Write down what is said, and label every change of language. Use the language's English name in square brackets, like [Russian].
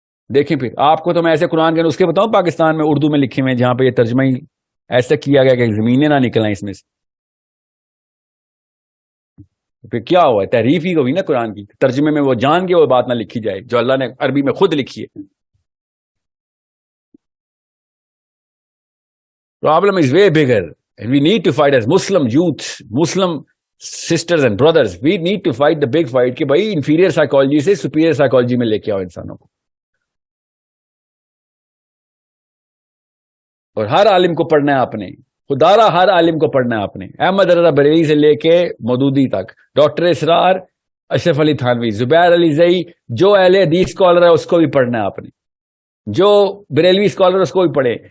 [Urdu] دیکھیں پھر آپ کو تو میں ایسے قرآن کے نسخے بتاؤں پاکستان میں اردو میں لکھے ہوئے جہاں پہ یہ ترجمہ ہی ایسا کیا گیا کہ زمینیں نہ نکلیں اس میں سے. پھر کیا ہوا ہے، تحریف ہی ہوئی نا قرآن کی. ترجمے میں وہ جان کے وہ بات نہ لکھی جائے جو اللہ نے عربی میں خود لکھی ہے. [English] Problem is way bigger and we need to fight as Muslim youth, Muslim sisters and brothers. We need to fight the big fight [Urdu] کہ بھائی [English] inferior psychology سے superior psychology [Urdu] میں لے کے آؤ انسانوں کو. اور ہر عالم کو پڑھنا ہے آپ نے، خدارا ہر عالم کو پڑھنا ہے آپ نے. احمد رضا بریلوی سے لے کے مودودی تک، ڈاکٹر اسرار، اشرف علی تھانوی، زبیر علی زئی، جو اہل حدیث اسکالر ہے اس کو بھی پڑھنا ہے آپ نے، جو بریلوی اسکالر اس کو بھی پڑھے.